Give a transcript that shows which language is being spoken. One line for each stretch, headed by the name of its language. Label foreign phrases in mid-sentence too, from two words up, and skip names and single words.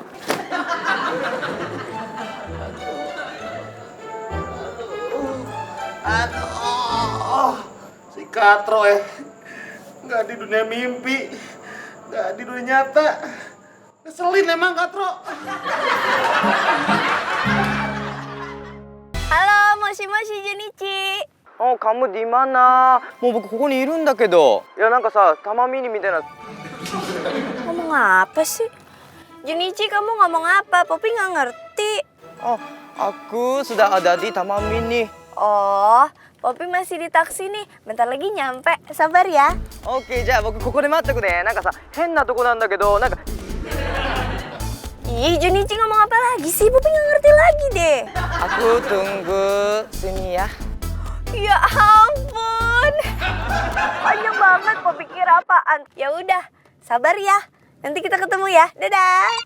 Indonesian: Aduh, si Katro nggak di dunia mimpi, nggak di dunia nyata. Ngeselin emang Katro. Halo,
Japanese: もしもし Junichi.
Indonesian: Oh, kamu di mana? Mau
Japanese: 僕ここにいるんだけど。いやなんかさ、たまみにみたいな。
Indonesian: Ngomong apa sih? Junichi, kamu ngomong apa? Poppy nggak ngerti. Oh, aku sudah ada di Taman Mini. Oh, Poppy masih di taksi nih. Bentar lagi nyampe. Sabar ya. Oke,
Japanese: じゃあ僕ここで待ってくね。なんかさ、変なとこなんだけど、なんか。
Indonesian: Ih, Junichi ngomong apa lagi sih? Poppy nggak ngerti lagi deh. Aku tunggu sini ya. Ya ampun. Panjang banget, Poppy kira apaan? Ya udah, sabar ya. Nanti kita ketemu ya. Dadah.